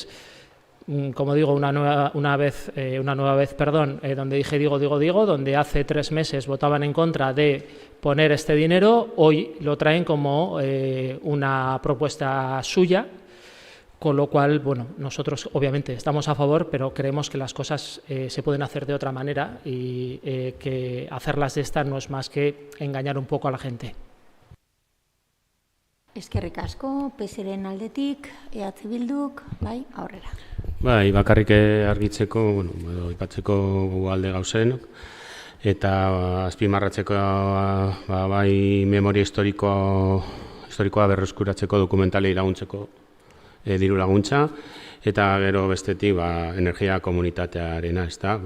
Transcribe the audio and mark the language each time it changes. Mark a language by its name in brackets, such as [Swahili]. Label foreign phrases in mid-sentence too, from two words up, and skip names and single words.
[Spanish] Como digo, una nueva vez, donde dije digo, donde hace 3 meses votaban en contra de poner este dinero, hoy lo traen como una propuesta suya, con lo cual, bueno, nosotros obviamente estamos a favor, pero creemos que las cosas se pueden hacer de otra manera y que hacerlas de esta no es más que engañar un poco a la gente. [Basque] Eskerrik asko, PSren aldetik, EH Bilduk, bai, aurrera. Bai, bakarrik argitzeko, bueno, ipatzeko alde gauzen, eta azpimarratzeko bai memoria historikoa berreskuratzeko dokumentalei laguntzeko diru laguntza, eta gero bestetik energia komunitatearena, ezta?